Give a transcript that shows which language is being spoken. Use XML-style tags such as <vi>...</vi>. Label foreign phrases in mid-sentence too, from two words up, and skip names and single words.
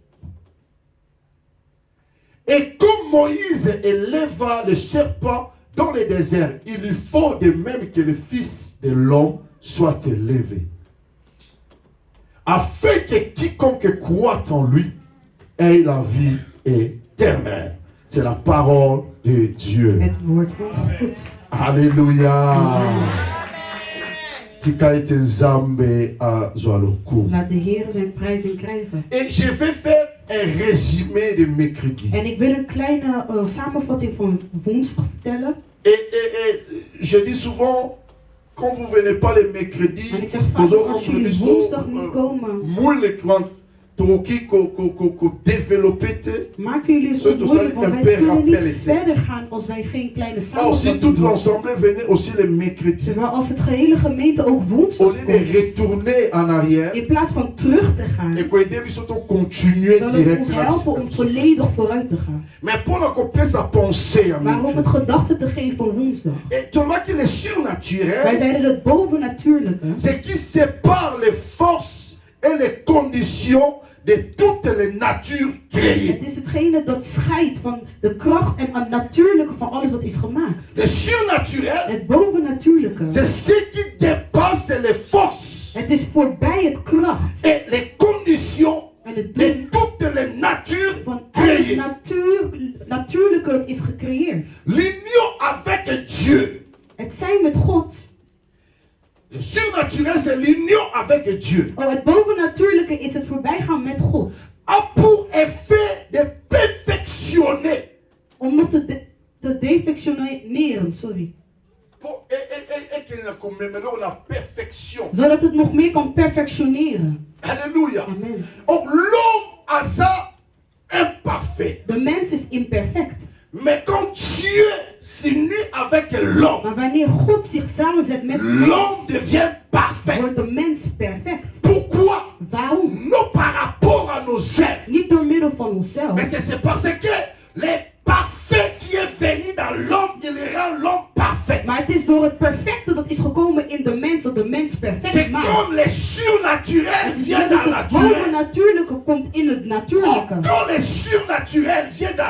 <fr>Et comme Moïse éleva le serpent dans le désert, il lui faut de même que le Fils de l'homme soit élevé, afin que quiconque croit en lui ait la vie éternelle. C'est la parole de Dieu.</fr> <nl>Het woord van God.</nl> <fr>Alléluia.</fr> <ln>Tikaite Nzambe azwaloku.</ln> <nl>Laat de Heer zijn prijzing krijgen.</nl> <fr>Et je vais faire un résumé de mercredi.</fr> <nl>En ik wil een kleine samenvatting van woensdag vertellen.</nl> <fr>Et je dis souvent, quand vous venez pas le mercredi,</fr> <nl>En ik zeg vaak, als jullie woensdag niet komen, moeilijk, want</nl> <ln>Toki ko développer.</ln> <nl>Maken jullie het</nl> <fr>Surtout</fr> <nl>moeilijk,</nl> <fr>ça,</fr> <nl>want</nl> <fr>un</fr> <nl>wij</nl> <fr>père</fr> <nl>kunnen</nl> <fr>rappelle</fr> <nl>niet het. verder gaan als wij geen kleine</nl> <fr>Aussi</fr> <nl>samenvatting</nl> <fr>toute</fr> <nl>doen.</nl> <fr>l'ensemble venait aussi le mercredi.</fr> <nl>Terwijl als het gehele gemeente ook woensdag</nl> <fr>Au lieu de</fr> <nl>komt,</nl> <fr>retourner en arrière,</fr> <nl>in plaats van terug te gaan,</nl> <fr>et pour aider surtout continuer</fr> <nl>zal het direct ons</nl> <fr>dans la</fr> <nl>helpen om</nl> <fr>discipline.</fr> <nl>volledig vooruit te gaan.</nl> <fr>Mais pour qu'on puisse à penser en</fr> <nl>Maar om het</nl> <fr>mercredi.</fr> <nl>gedachte te geven voor woensdag.</nl> <fr>Et tu vois que le</fr> <nl>Wij</nl> <fr>surnaturel,</fr> <nl>zeiden het bovennatuurlijke.</nl> <fr>c'est qui sépare les forces et les conditions de toutes les natures créées.</fr> <nl>Het is hetgene dat scheidt van de kracht en het natuurlijke van alles wat is gemaakt.</nl> <fr>Le surnaturel,</fr> <nl>Het bovennatuurlijke.</nl> <fr>c'est ce qui dépasse les forces</fr> <nl>Het is voorbij het kracht</nl> <fr>et les conditions</fr> <nl>en het</nl> <fr>de</fr> <nl>doen</nl> <fr>toutes les natures</fr> <nl>van alles</nl> <fr>créées.</fr> <nl>natuurlijke dat is gecreëerd.</nl> <fr>L'union avec Dieu.</fr> <nl>Het zijn met God.</nl> <fr>Le surnaturel, c'est l'union avec Dieu.</fr> <nl>Oh, het bovennatuurlijke is het voorbijgaan met God.</nl> <fr>A pour effet de perfectionner.</fr> <nl>Om nog te defectioneren, sorry.</nl> <fr>Et qu'il ne commémore la perfection.</fr> <nl>Zodat het nog meer kan perfectioneren.</nl> <fr>Alléluia. Amen. Donc l'homme a ça imparfait.</fr> <nl>De mens is imperfect.</nl> <fr>Mais quand Dieu s'unit avec l'homme,</fr> <nl>Maar wanneer God zich samenzet met de</nl> <fr>l'homme</fr> <nl>mens,</nl> <fr>devient parfait.</fr> <nl>wordt de mens perfect.</nl> <fr>Pourquoi?</fr> <nl>Waarom?</nl> <fr>Non par rapport à nos œuvres.</fr> <nl>Niet door middel van onszelf.</nl> <fr>Mais c'est parce que les parfaits qui est venu dans l'homme, il rend l'homme parfait.</fr> <nl>Maar het is door het perfecte dat is gekomen in de mens, dat de mens perfect</nl> <fr>C'est</fr> <nl>maakt.</nl> <fr>comme le surnaturel vient</fr> <nl>Dus</nl> <fr>dans la</fr> <nl>het</nl> <fr>naturel.</fr> <nl>bovennatuurlijke komt in het</nl> <fr>Or,</fr> <nl>natuurlijke.</nl> <fr>quand le surnaturel vient dans le</fr>